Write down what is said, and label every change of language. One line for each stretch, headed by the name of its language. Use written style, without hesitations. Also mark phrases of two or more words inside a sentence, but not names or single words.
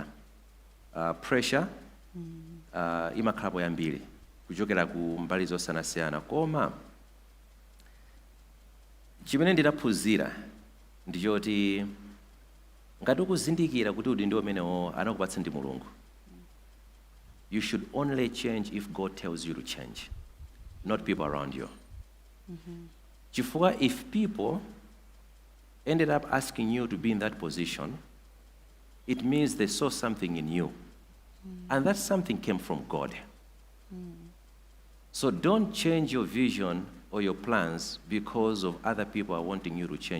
Nyanja: Pressure imakhalapo yambiri kuchokera ku mbali zosiyanasiyana, koma chimene ndinaphunzira ndichoti ngati ukuzindikira kuti udindo umenewo anakupatsa ndi Mulungu,
English: you should only change if God tells you to change, not people around you. Chifukwa if people ended up asking you to be in that position, it means they saw something in you. And that something came from God. So don't change your vision or your plans because of other people are wanting you to change.